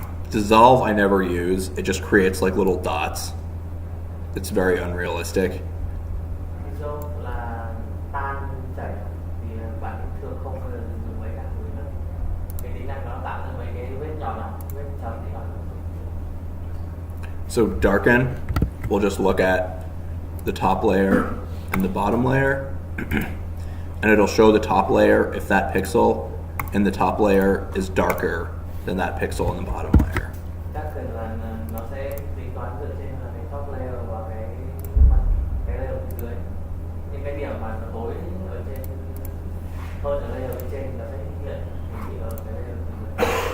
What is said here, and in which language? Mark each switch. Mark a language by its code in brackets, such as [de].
[en] Dissolve I never use. It just creates like little dots. It's very unrealistic. [vi] Dissolve là tan chảy thì bạn thường không bao giờ dùng mấy cả nữa. Cái tính năng nó tạo ra mấy cái vết nhỏ nhỏ, vết chấm thì nó. [en] So darken, we'll just look at the top layer and the bottom layer, and it'll show the top layer if that pixel in the top layer is darker than that pixel in the bottom layer. [vi] Darken là nó sẽ tính toán dựa trên là cái top layer và cái layer bên dưới. Những cái điểm mà nó tối ở trên hơn ở layer bên trên nó sẽ hiện ở cái layer bên dưới.